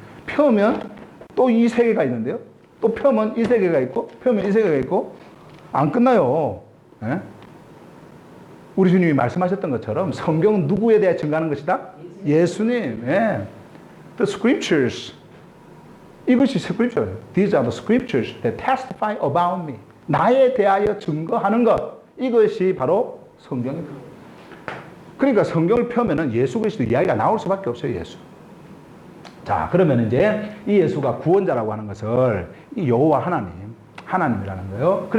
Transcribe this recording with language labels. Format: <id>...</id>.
<ko>펴면 또 이 세계가 있는데요. 또 펴면 이 세계가 있고 펴면 이 세계가 있고 안 끝나요. 에? 우리 주님이 말씀하셨던 것처럼 성경은 누구에 대해 증가하는 것이다? 예수님. 예.</ko> <en>The scriptures.</en> <ko>이것이 scripture.</ko> <en>These are the scriptures that testify about me.</en> <ko>나에 대하여 증거하는 것. 이것이 바로 성경입니다. 그러니까 성경을 펴면은 예수 그리스도 이야기가 나올 수밖에 없어요. 예수. 자, 그러면 이제 이 예수가 구원자라고 하는 것을 이 여호와 하나님이라는 거예요.</ko>